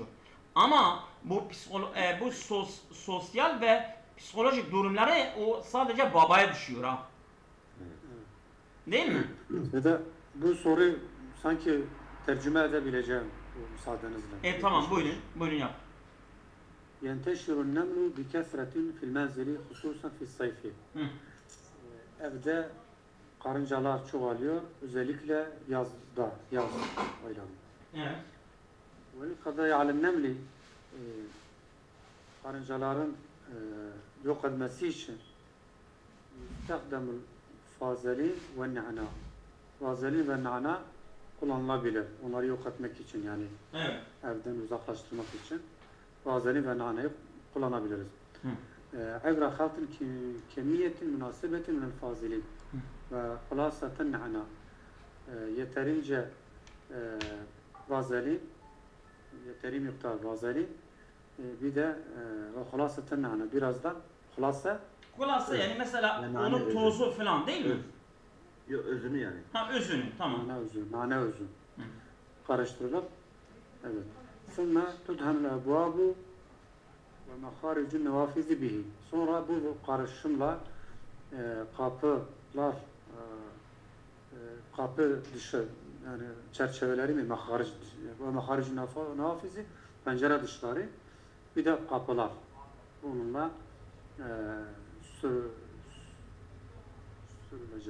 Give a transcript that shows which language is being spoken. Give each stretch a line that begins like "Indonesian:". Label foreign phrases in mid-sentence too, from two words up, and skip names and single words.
Turkish: Ama bu sosyal ve psikolojik durumları o sadece babaya düşüyor ha. Değil mi? Ve de bu soruyu sanki tercüme edebileceğim bu müsaadenizle. Tamam, buyurun yap.
Arabic: ينتشر النمل بكثرة في المنزل خصوصا في الصيف. Hı.
Turkish: Evde karıncalar çoğalıyor. Özellikle yaz aylarında. Evet.
Arabic: وَالْقَضَيْ عَلَى النَّمْلِ
Turkish: karıncaların yok etmesi için
Arabic: يُسْتَخْدَمُ الْفَازَلِينَ وَالنَّعْنَى.
Turkish: Vazelin ve na'na kullanılabilir. Onları yok etmek için, yani Evet. evden uzaklaştırmak için vazelin ve na'nayı kullanabiliriz.
Arabic: عبر خلط كمية مناسبة من الفازلين ve خلاصة na'na.
Turkish: Yeterince vazelin, yeteri miktar vazelin, bir de ve
Arabic: خلاصة نعناع,
Turkish: birazdan hulasa. Kulası yani mesela Yani onun hani tozu falan değil mi? Yok, özünü yani. Ha, özünü, tamam. Nane özü karıştırılıp, evet.
Arabic: ثم تدهن الأبواب ومخارج النوافذ به.
Turkish: Sonra bu karışımla kapı dışı, yani çerçeveleri mi,
Arabic: مخارج النوافذ,
Turkish: pencere dışları, bir de kapılar bununla sürülecek.